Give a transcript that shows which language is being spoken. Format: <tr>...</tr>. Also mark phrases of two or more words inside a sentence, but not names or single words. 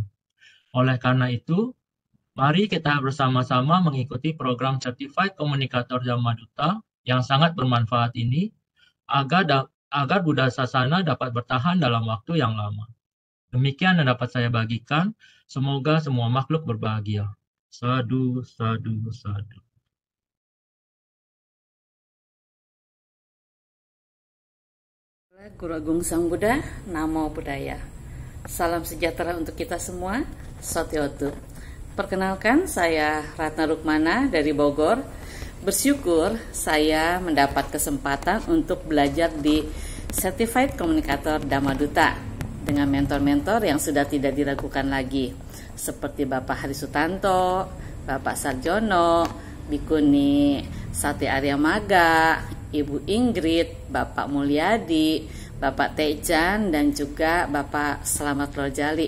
<id>Oleh karena itu, mari kita bersama-sama mengikuti program Certified Communicator Dhammaduta yang sangat bermanfaat ini agar Buddha Sasana dapat bertahan dalam waktu yang lama. Demikian yang dapat saya bagikan. Semoga semua makhluk berbahagia.</id> <pi>Sadhu, sadhu, sadhu.</pi> <id>Guru Agung Sang Buddha,</id> <pi>Namo Buddhaya.</pi> <id>Salam sejahtera untuk kita semua.</id> <pi>Sotiotu.</pi> <id>Perkenalkan, saya Ratna Rukmana dari Bogor. Bersyukur saya mendapat kesempatan untuk belajar di Certified Communicator Dhammaduta dengan mentor-mentor yang sudah tidak diragukan lagi, seperti Bapak Hari Sutanto, Bapak Sarjono, Bikuni Sati Arya Maga, Ibu Ingrid, Bapak Mulyadi, Bapak Tejan, dan juga Bapak Selamat Rojali.</id>